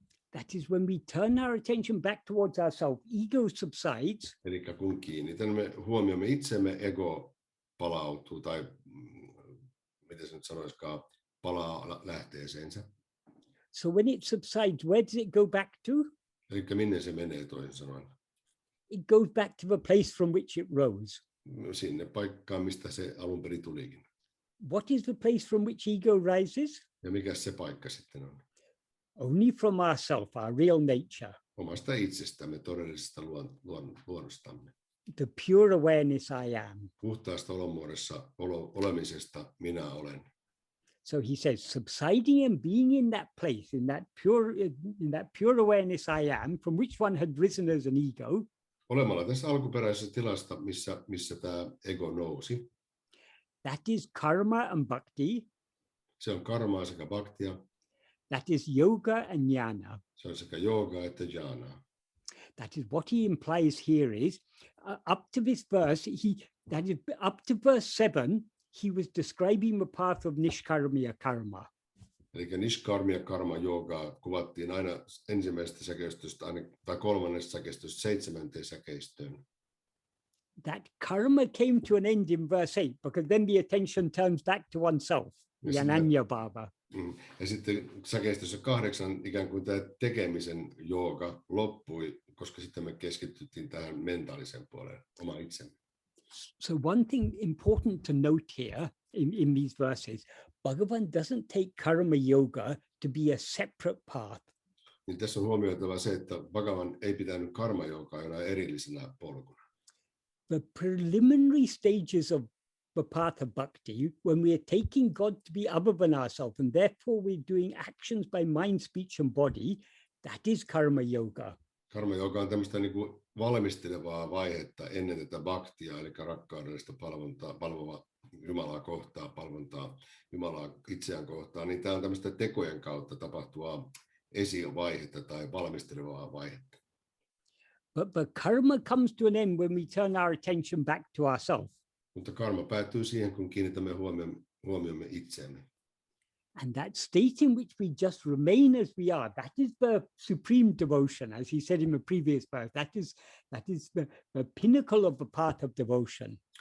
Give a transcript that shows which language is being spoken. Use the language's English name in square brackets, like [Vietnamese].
[English] That is when we turn our attention back towards ourselves, ego subsides. [Finnish] Eli kun kiinnitämme huomiomme itsemme, ego palautuu, tai miten se nyt sanoisikaan, palaa lähteeseensä. [English] So when it subsides, where does it go back to? [Finnish] Eli minne se menee toisin sanoen? [English] It goes back to the place from which it rose. [Finnish] Sinne paikkaan, mistä se alun perin tulikin. [English] What is the place from which ego rises? [Finnish] Ja mikä se paikka sitten on? [English] Only from ourself, our real nature. [Finnish] Omasta itsestämme, todellisesta luonnostamme. [English] The pure awareness I am. [Finnish] Puhtaasta olomuodossa olemisesta minä olen. [English] So he says, subsiding and being in that place, in that pure awareness I am, from which one had risen as an ego. [Finnish] Olemalla tässä alkuperäisessä tilasta, missä tämä ego nousi. [English] That is karma and bhakti. [Finnish] Se on karmaa sekä bhaktia. [English] That is yoga and jnana. [Finnish] Se on sekä joogaa että jnanaa. [English] That is what he implies here is, up to this verse, up to verse 7, he was describing the path of nishkarmia karma. [Finnish] Eli nishkarmia karma joogaa kuvattiin aina ensimmäisestä säkeistöstä tai kolmannesta säkeistöstä 7. säkeistöön. [English] That karma came to an end in verse 8, because then the attention turns back to oneself, the ananya bhava. [Finnish] Ja sitten säkeistössä 8 ikään kuin tämä tekemisen jooga loppui, koska sitten me keskityttiin tähän mentaalisen puoleen, oma itsemme. [English] So one thing important to note here in these verses, Bhagavan doesn't take karma yoga to be a separate path. [Finnish] Niin tässä on huomioitava se, että Bhagavan ei pitänyt karma joogaa jonain erillisenä polkuna. [English] The preliminary stages of the path of bhakti, when we are taking God to be other than ourselves, and therefore we're doing actions by mind, speech, and body, that is karma yoga. [Finnish] Karma jooga on tämmöistä niin kuin valmistelevaa vaihetta ennen tätä bhaktia, eli rakkaudellista palvovaa Jumalaa kohtaan, palvontaa Jumalaa itseään kohtaan, niin tämä on tämmöistä tekojen kautta tapahtuvaa esivaihetta tai valmistelevaa vaihetta. [English] But karma comes to an end when we turn our attention back to ourselves. [Finnish] Mutta karma päättyy siihen, kun kiinnitämme huomiomme itseemme. [English] And that state in which we just remain as we are, that is the supreme devotion, as he said in the previous verse. That is the pinnacle of the path of devotion.